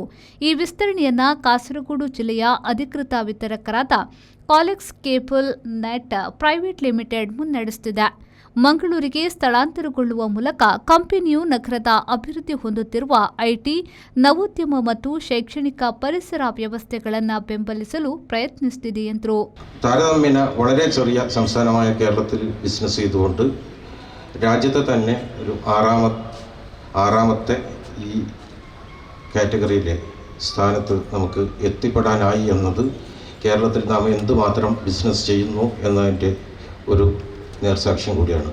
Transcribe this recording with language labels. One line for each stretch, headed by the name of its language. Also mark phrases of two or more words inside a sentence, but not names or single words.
Kannada: ಈ ವಿಸ್ತರಣೆಯನ್ನ ಕಾಸರಗೋಡು ಜಿಲ್ಲೆಯ ಅಧಿಕೃತ ವಿತರಕರಾದ ಕಾಲೆಕ್ಸ್ ಕೇಬಲ್ ನೆಟ್ ಪ್ರೈವೇಟ್ ಲಿಮಿಟೆಡ್ ಮುನ್ನಡೆಸುತ್ತಿದೆ. ಮಂಗಳೂರಿಗೆ ಸ್ಥಳಾಂತರಗೊಳ್ಳುವ ಮೂಲಕ ಕಂಪನಿಯು ನಗರದ അഭിವೃദ്ധി ಹೊಂದುತ್ತಿರುವ ಐಟಿ, ನವೋದ್ಯಮ ಮತ್ತು ಶೈಕ್ಷಣಿಕ ಪರಿಸರ ವ್ಯವಸ್ಥೆಗಳನ್ನು ಬೆಂಬಲಿಸಲು ಪ್ರಯತ್ನಿಸುತ್ತಿದೆ ಎಂದರು.
Malayalam: താരതമ്യേന വളരെ ചെറിയ സംസ്ഥാനമായ കേരളത്തിൽ ബിസിനസ് ചെയ്തുകൊണ്ട് രാജ്യത്തെ തന്നെ ഒരു ആറാമത്തെ ഈ കാറ്റഗറിയിലെ സ്ഥാനത്ത് നമുക്ക് എത്തിപ്പെടാനായി എന്നത് കേരളത്തിൽ നാം എന്തുമാത്രം ബിസിനസ് ചെയ്യുന്നു എന്നതിൻ്റെ ഒരു നേർസാക്ഷ്യം കൂടിയാണ്.